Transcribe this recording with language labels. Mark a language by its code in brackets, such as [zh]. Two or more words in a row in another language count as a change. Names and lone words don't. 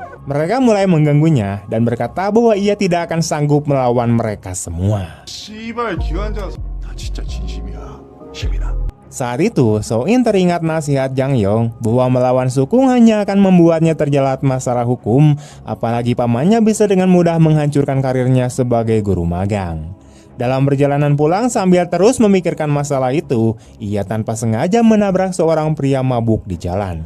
[id] Mereka mulai mengganggunya dan berkata bahwa ia tidak akan sanggup melawan mereka semua. [ko] 씨발 기관장 나 진짜 진심이야. 시민아. [id] Saat itu, So-in teringat nasihat Jang Yong bahwa melawan Sukung hanya akan membuatnya terjerat masalah hukum, apalagi pamannya bisa dengan mudah menghancurkan karirnya sebagai guru magang. Dalam perjalanan pulang sambil terus memikirkan masalah itu, ia tanpa sengaja menabrak seorang pria mabuk di jalan.